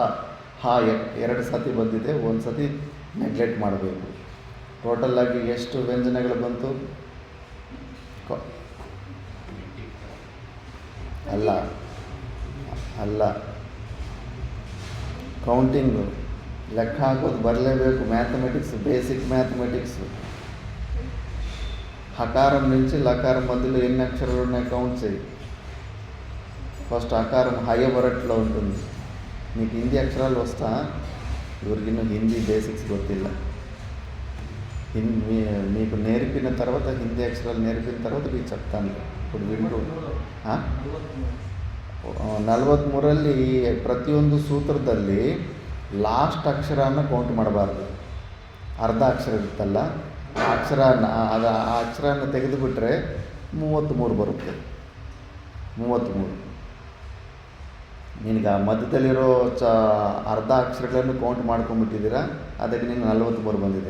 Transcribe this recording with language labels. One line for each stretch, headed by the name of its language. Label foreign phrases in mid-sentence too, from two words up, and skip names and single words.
Kannada: 2 ಸತಿ ಬಂದಿದೆ, 1 ಸತಿ ನೆಗ್ಲೆಕ್ಟ್ ಮಾಡಬೇಕು. ಟೋಟಲಾಗಿ ಎಷ್ಟು ವ್ಯಂಜನಗಳು ಬಂತು? ಅಲ್ಲ ಕೌಂಟಿಂಗು ಲೆಕ್ಕ ಹಾಕೋದು ಬರಲೇಬೇಕು.
English: Mathematics, basic mathematics.
Telugu: హకారం నుంచి లకారం మధ్యలో ఎన్ని అక్షరాలు ఉన్నాయి కౌంట్ చేయి. ఫస్ట్ అకారం హయవరట్లో ఉంటుంది. నీకు హిందీ అక్షరాలు వస్తా? ఎవరికిನ್ನೂ హిందీ బేసిక్స్ ಗೊತ್ತಿಲ್ಲ. మీకు నేర్పిన తర్వాత హిందీ అక్షరాలు నేర్పిన తర్వాత మీకు చెప్తాను. ఇప్పుడు వింటూ
Kannada: 43ರಲ್ಲಿ ಪ್ರತಿಯೊಂದು ಸೂತ್ರದಲ್ಲಿ ಲಾಸ್ಟ್ ಅಕ್ಷರನ ಕೌಂಟ್ ಮಾಡಬಾರ್ದು. ಅರ್ಧ ಅಕ್ಷರ ಇರುತ್ತಲ್ಲ ಆ ಅಕ್ಷರನ ತೆಗೆದುಬಿಟ್ರೆ 33 ಬರುತ್ತೆ. 33 ನಿನಗೆ ಆ ಮಧ್ಯದಲ್ಲಿರೋ ಅರ್ಧ ಅಕ್ಷರಗಳನ್ನು ಕೌಂಟ್ ಮಾಡ್ಕೊಂಡ್ಬಿಟ್ಟಿದ್ದೀರಾ, ಅದಕ್ಕೆ ನಿನಗೆ 43 ಬಂದಿದೆ.